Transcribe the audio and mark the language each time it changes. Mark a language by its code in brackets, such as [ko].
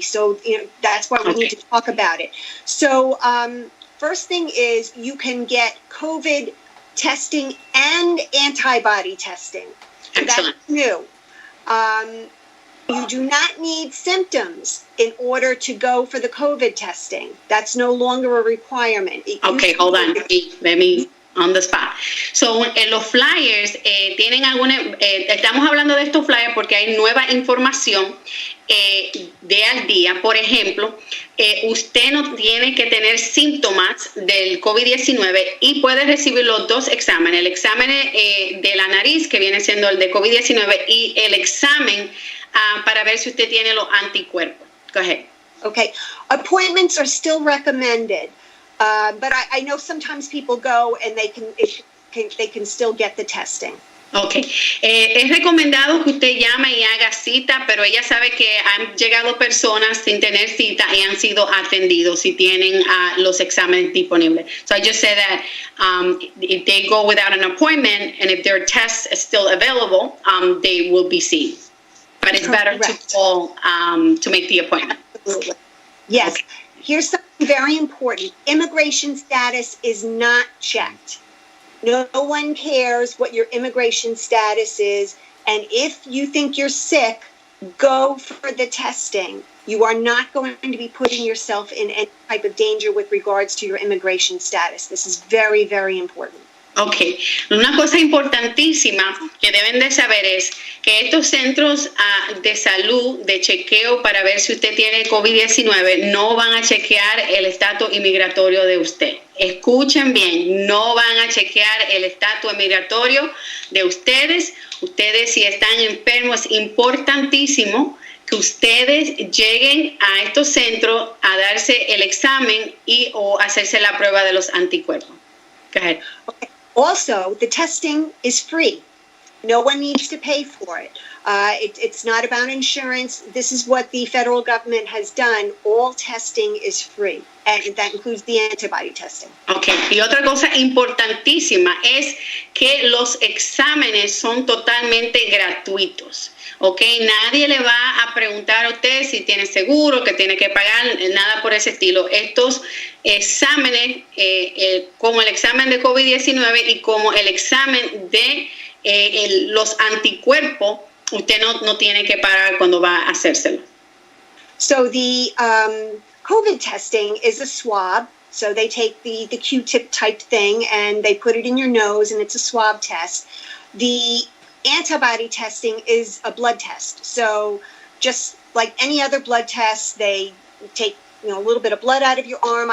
[en] So that's why we need to talk about it. So first thing is you can get COVID testing and antibody testing. So Excellent. That's new. You do not need symptoms in order to go for the COVID testing. That's no longer a requirement. Okay, hold on. Let me on the spot. [es] So, en los flyers tienen estamos hablando de estos flyers porque hay nueva información de al día. Por ejemplo, usted no tiene que tener síntomas del COVID-19 y puede recibir los dos exámenes, el examen de la nariz, que viene siendo el de COVID-19, y el examen para ver si usted tiene los anticuerpos. [en] Go ahead. Okay. Appointments are still recommended. But I know sometimes people go and they can still get the testing. Okay. [es] Es recomendado que usted llame y haga cita, pero ella sabe que han llegado personas sin tener cita y han sido atendidos si tienen los exámenes disponibles. [en] So I just said that if they go without an appointment and if their test is still available, they will be seen. But it's better to call to make the appointment. Absolutely. Yes. Okay. Here's something very important. Immigration status is not checked. No one cares what your immigration status is. And if you think you're sick, go for the testing. You are not going to be putting yourself in any type of danger with regards to your immigration status. This is very, very important. [es] Ok, una cosa importantísima que deben de saber es que estos centros de salud, de chequeo para ver si usted tiene COVID-19, no van a chequear el estatus inmigratorio de usted. Escuchen bien, no van a chequear el estatus migratorio de ustedes. Ustedes, si están enfermos, es importantísimo que ustedes lleguen a estos centros a darse el examen o hacerse la prueba de los anticuerpos. [en] Go ahead. Okay. Also, the testing is free. No one needs to pay for it. It's not about insurance. This is what the federal government has done. All testing is free, and that includes the antibody testing. Okay. [es] Y otra cosa importantísima es que los exámenes son totalmente gratuitos. Okay, nadie le va a preguntar a usted si tiene seguro, que tiene que pagar, nada por ese estilo. Estos exámenes, como el examen de COVID-19 y como el examen de los anticuerpos, usted no tiene que pagar cuando va a hacérselo. [en] So the COVID testing is a swab. So they take the Q-tip type thing and they put it in your nose, and it's a swab test. The antibody testing is a blood test. So just like any other blood test, they take a little bit of blood out of your arm.